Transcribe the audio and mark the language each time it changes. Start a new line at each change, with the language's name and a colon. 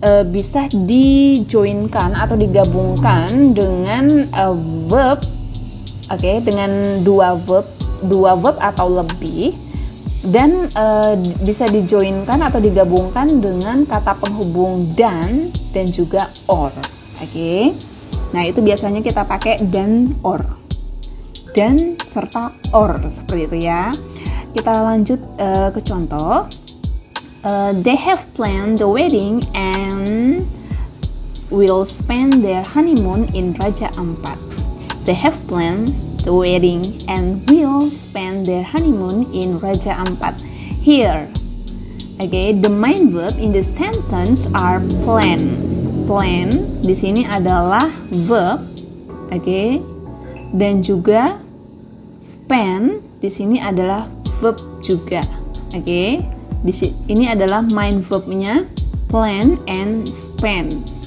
Indonesian: bisa dijoinkan atau digabungkan dengan verb, oke, dengan dua verb atau lebih, dan bisa dijoinkan atau digabungkan dengan kata penghubung dan juga or, oke. Nah, itu biasanya kita pakai dan or, dan serta or, seperti itu ya. Kita lanjut ke contoh.
English: They have planned the wedding and will spend their honeymoon in Raja Ampat. They have planned the wedding and will spend their honeymoon in Raja Ampat. Here, okay, the main verb in the sentence are plan.
Indonesian: Plan di sini adalah verb, okay, dan juga spend di sini adalah verb juga, okay. Ini adalah main verbnya plan and spend.